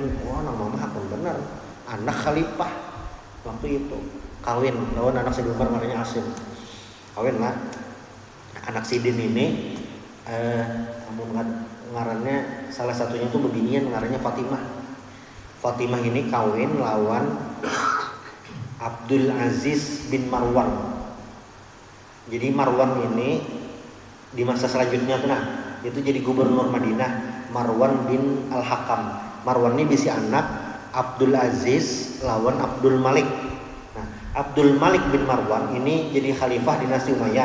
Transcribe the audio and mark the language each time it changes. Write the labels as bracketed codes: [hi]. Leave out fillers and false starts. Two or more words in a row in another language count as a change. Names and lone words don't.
[bjn] Wah, anak mama hakun benar. Anak Khalifah waktu itu kawin lawan anak Sayyidina Umar namanya Asim. Kawin lah. Anak Sidin ini ngarannya salah satunya itu beginian, ngarannya Fatimah. Fatimah ini kawin lawan Abdul Aziz bin Marwan. Jadi Marwan ini di masa selanjutnya tuh itu jadi gubernur Madinah, Marwan bin Al-Hakam. Marwan ini bisi anak Abdul Aziz lawan Abdul Malik. Nah, Abdul Malik bin Marwan ini jadi khalifah dinasti Umayyah.